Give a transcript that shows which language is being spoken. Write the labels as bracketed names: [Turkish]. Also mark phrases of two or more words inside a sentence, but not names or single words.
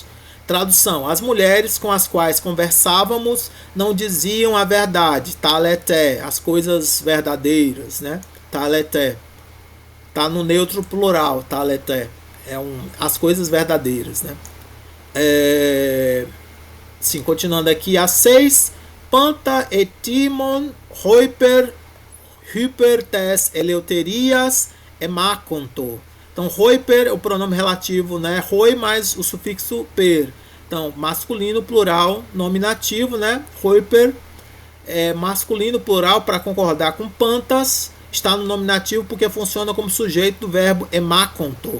[Portuguese] Tradução: as mulheres com as quais conversávamos não diziam a verdade, taleté, as coisas verdadeiras, né? Taleté. Tá no neutro plural, taleté. As coisas verdadeiras, né? Sim, continuando aqui, a 6. [Greek] πάντα ἕτοιμον ὑπὲρ τῆς ἐλευθερίας ἐμάχοντο. [Portuguese] Então, roiper é o pronome relativo, né? Roi mais o sufixo per. Então, masculino, plural, nominativo, né? Roiper é masculino, plural, para concordar com pantas. Está no nominativo porque funciona como sujeito do verbo emaconto.